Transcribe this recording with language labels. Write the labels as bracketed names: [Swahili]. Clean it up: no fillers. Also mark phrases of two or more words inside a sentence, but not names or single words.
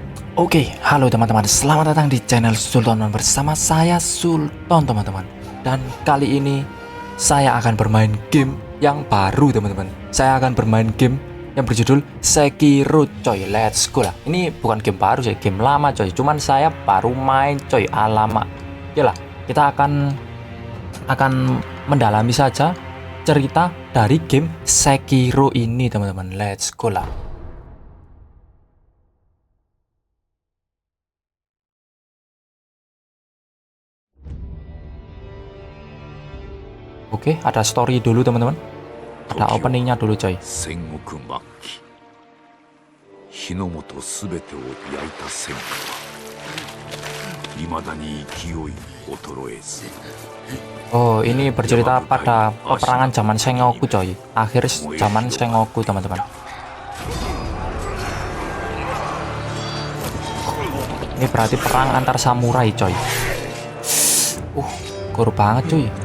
[Indonesian] Oke, halo teman-teman, selamat datang di channel Sultan bersama saya Sultan teman-teman. Dan kali ini saya akan bermain game yang baru teman-teman. Saya akan bermain game yang berjudul Sekiro coy. [English] Let's go lah. [Indonesian] Ini bukan game baru sih, game lama coy. Cuman saya baru main coy, alamak. Yalah, kita akan mendalami saja cerita dari game Sekiro ini teman-teman. [English] Let's go lah. [Indonesian] Oke, ada story dulu teman-teman. Ada openingnya dulu coy. [Japanese] 戦国末期、日の本すべてを焼いた戦火はいまだに勢い衰えず。 [Indonesian] Oh, ini bercerita pada peperangan zaman Sengoku coy. Akhir zaman Sengoku teman-teman. Ini berarti perang antar samurai coy. Gor banget cuy.